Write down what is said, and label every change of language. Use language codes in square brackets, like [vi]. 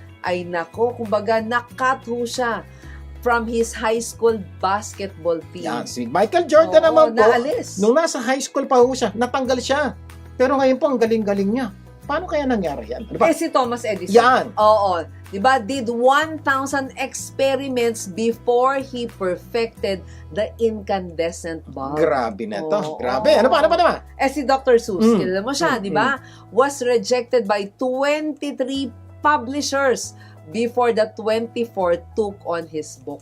[tl] Ay nako, kumbaga nakat ho siya from his high school basketball team. Yan, si Michael Jordan Oo, naman po, naalis. nung nasa high school pa ho siya, natanggal siya. Pero ngayon po, ang galing-galing niya. Paano kaya nangyari yan? Ano ba? Si Thomas Edison. Yan. Oo. Diba? [en] Did 1,000 experiments before he perfected the incandescent bulb. [tl] Grabe na to. Oo. Grabe. Ano pa naman? Si Dr. Seuss, kilala mo siya, Mm. di ba? [en] Was rejected by 23 publishers before the 24 took on his book.